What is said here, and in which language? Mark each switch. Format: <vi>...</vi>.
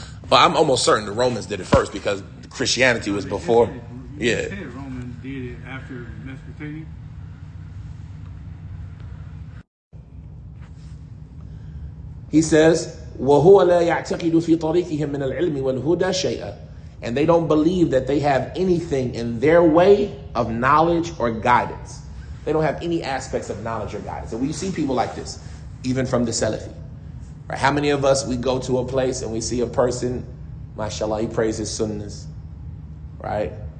<en>Well, I'm almost certain the Romans did it first because Christianity was before. Yeah. Romans did it after Mesopotamia. He says,</en> <ar>وَهُوَ لَا يَعْتَقِدُ فِي طَرِيقِهِمْ مِنَ الْعِلْمِ وَالْهُدَى شَيْئًا.</ar> <en>And they don't believe that they have anything in their way of knowledge or guidance. They don't have any aspects of knowledge or guidance. And we see people like this, even from the Salafi. Right? How many of us, we go to a place and we see a person, mashallah, he prays his sunnahs, right?</en>